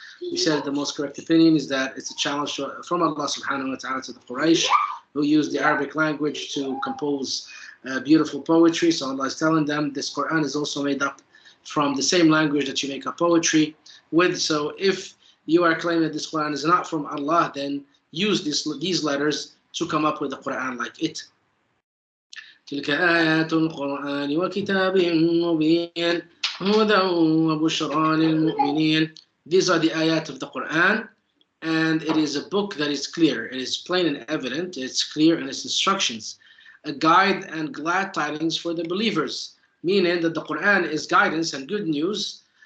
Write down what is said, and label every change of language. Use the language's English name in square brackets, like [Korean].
[English] We said the most correct opinion is that it's a challenge from Allah subhanahu wa ta'ala to the Quraysh, who used the Arabic language to compose beautiful poetry. So Allah is telling them this Quran is also made up from the same language that you make up poetry with. So if you are claiming that this Quran is not from Allah, then use these letters to come up with a Quran like it. [Arabic] تلك آيات القرآن وكتاب مبين هدى وبشرى للمؤمنين. [English] These are the ayat of the Quran, and it is a book that is clear. It is plain and evident. It's clear in its instructions, a guide and glad tidings for the believers, meaning that the Quran is guidance and good news.